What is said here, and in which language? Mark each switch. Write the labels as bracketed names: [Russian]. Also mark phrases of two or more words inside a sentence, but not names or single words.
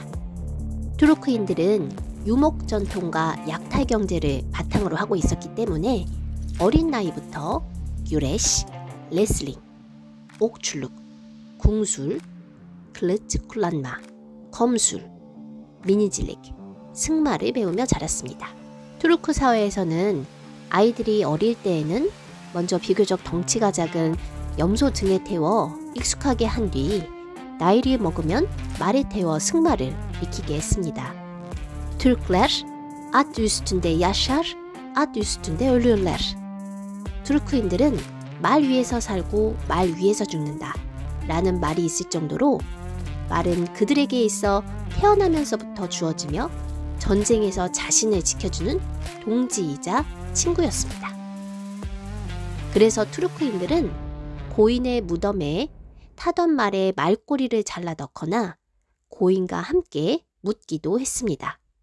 [Korean] 투르크인들은 유목 전통과 약탈 경제를 바탕으로 하고 있었기 때문에 어린 나이부터 규레시, 레슬링, 옥출룩, 궁술, 클르츠쿨란마, 검술, 미니질릭, 승마를 배우며 자랐습니다. 투르크 사회에서는 아이들이 어릴 때에는 먼저 비교적 덩치가 작은 염소 등에 태워 익숙하게 한 뒤 나이를 먹으면 말에 태워 승마를 익히게 했습니다. [Turkish] Türkler at üstünde yaşar, at üstünde ölürler. [Korean] 투르크인들은 말 위에서 살고 말 위에서 죽는다 라는 말이 있을 정도로 말은 그들에게 있어 태어나면서부터 주어지며 전쟁에서 자신을 지켜주는 동지이자 친구였습니다. 그래서 투르크인들은 고인의 무덤에 타던 말에 말꼬리를 잘라 넣거나 고인과 함께 묻기도 했습니다.